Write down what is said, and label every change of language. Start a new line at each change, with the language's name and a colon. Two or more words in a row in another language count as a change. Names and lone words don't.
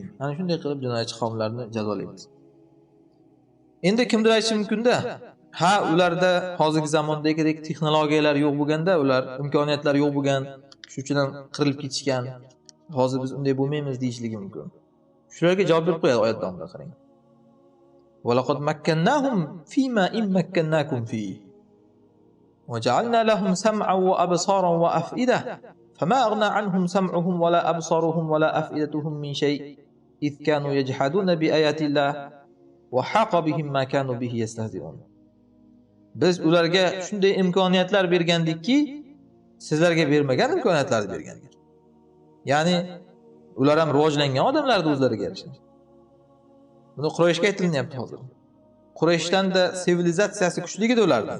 Uzbek: Ana shunday qilib jinoyatchi qavmlarni jazolaymiz. Endi kimdir aytishi mumkin-da, ha, ularda hozirgi zamondagidek texnologiyalar yo'q bo'lganda, ular imkoniyatlar yo'q bo'lgan, shuning uchun ham qirilib ketishgan. Hozir biz unday bo'lmaymiz deyishligi mumkin. Shularga javob berib qo'yadi oyat davomida, qarang.
Arabic: ولقد مكناهم فيما إن مكناكم فيه وجعلنا لهم سمعا وأبصارا وأفئدة فما أغنى عنهم سمعهم ولا أبصارهم ولا أفئدتهم من شيء إذ كانوا يجحدون بآيات الله وحاق بهم ما كانوا به يستهزئون.
Uzbek: Biz ularga shunday imkoniyatlar bergandikki, sizlarga bermagan imkoniyatlarni bergandik. Ya'ni ular ham rivojlangan odamlarni o'zlariga yarasha. Buni Qurayshga aytilyapti hozir. Qurayshdan-da sivilizatsiyasi kuchli edi ulardan.